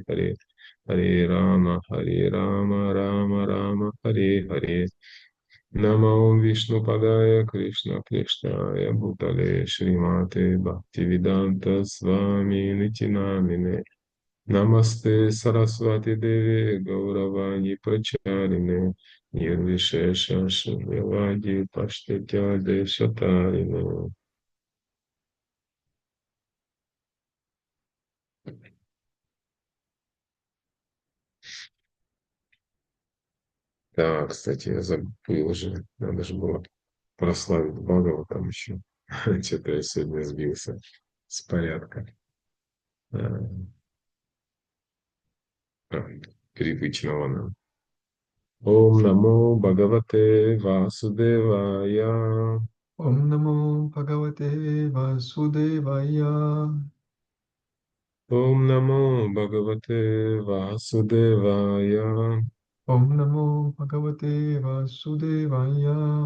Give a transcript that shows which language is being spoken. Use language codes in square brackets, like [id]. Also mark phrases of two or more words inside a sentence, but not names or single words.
[sa] हरे हरे राम राम राम हरे हरे नमो विष्णु पादाय कृष्ण कृष्णाय भूतले श्रीमते भक्तिवेदान्त स्वामि नितिनामिने नमस्ते सरस्वती देवी गौरवाणी प्रचारिणे निर्विशेष शून्यवाजी पश्तेत्य देशतारिणे. [ru] Да, кстати, я забыл уже. Надо же было прославить Бхагава там еще. Что-то я сегодня сбился с порядка. Привычного нам. [sa] ॐ नमो भगवते वासुदेवाय. ॐ नमो भगवते वासुदेवाय. ॐ नमो भगवते वासुदेवाय. ॐ नमो भगवते वासुदेवाय.